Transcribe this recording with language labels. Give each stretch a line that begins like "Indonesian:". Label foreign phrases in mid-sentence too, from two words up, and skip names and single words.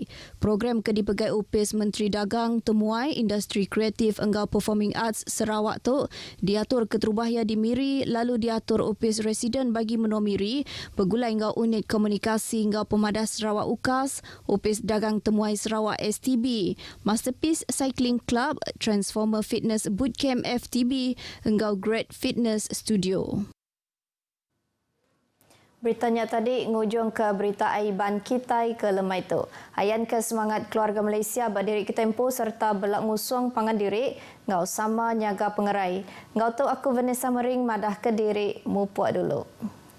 Iban: Program ke dipegai upis Menteri Dagang Temuai, Industri Kreatif engkau Performing Arts Sarawak tu diatur keterubahaya di Miri lalu diatur upis residen bagi menua Miri, bergulai engkau unit komunikasi engkau Pemadas Sarawak UKAS, upis Dagang Temuai Sarawak STB, Masterpiece Cycling Club, Transformer Fitness Bootcamp FTB, engkau Great Fitness Studio. Beritanya tadi ngujung ke berita Aiban Kitai ke lemai tu. Hayan ke semangat keluarga Malaysia berdiri ke tempo serta belak ngusung pangan diri, ngau sama nyaga pengerai. Ngau tu aku Vanessa Mering madah ke diri mupuak dulu.